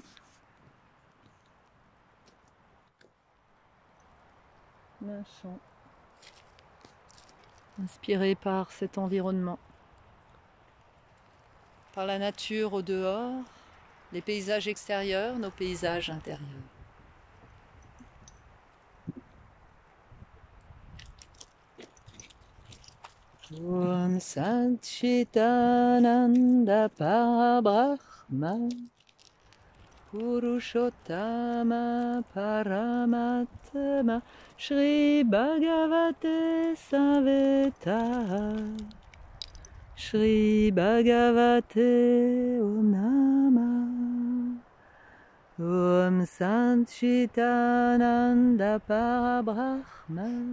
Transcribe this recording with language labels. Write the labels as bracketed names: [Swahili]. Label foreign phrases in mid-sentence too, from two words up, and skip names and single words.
[French] Un chant. Inspiré par cet environnement. Par la nature au dehors, les paysages extérieurs, nos paysages intérieurs. [Sanskrit] Om Satchitananda Parabrahma Purushottama Paramatma Shri Bhagavate Saveta Shri Bhagavate Om Namah Om Satchitananda Parabrahma